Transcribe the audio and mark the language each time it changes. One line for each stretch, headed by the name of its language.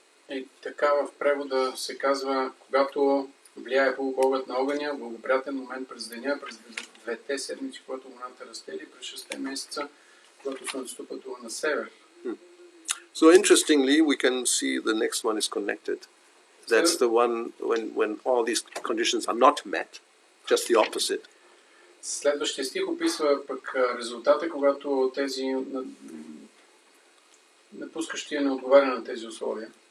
Bulgarian: И така в превода се казва, когато влияе полубогът на огъня, благоприятен момент през деня, през 2 седмици, когато луната расте, или през 6 месеца, когато слънцето пътува на север.
English: So interestingly, we can see the next one is connected. That's the one when all these conditions are not met, just the opposite.
Bulgarian: Следващия стих описва пък резултата, когато тези напускащия не отговаря на тези условия.